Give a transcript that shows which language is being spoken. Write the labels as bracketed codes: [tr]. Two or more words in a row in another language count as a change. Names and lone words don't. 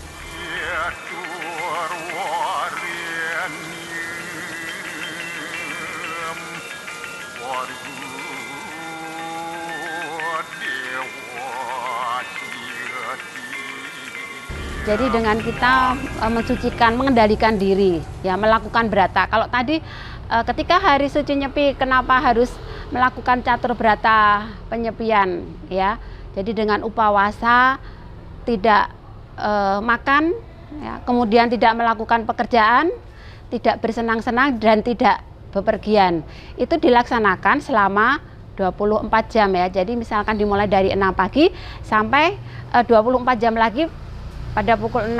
[id] Jadi dengan kita mensucikan, mengendalikan diri, ya melakukan brata. Kalau tadi ketika hari suci Nyepi, kenapa harus melakukan catur brata penyepian, ya? Jadi dengan upawasa tidak makan, ya, kemudian tidak melakukan pekerjaan, tidak bersenang-senang dan tidak bepergian. Itu dilaksanakan selama 24 jam ya. Jadi misalkan dimulai dari 6 pagi sampai 24 jam lagi pada pukul 6.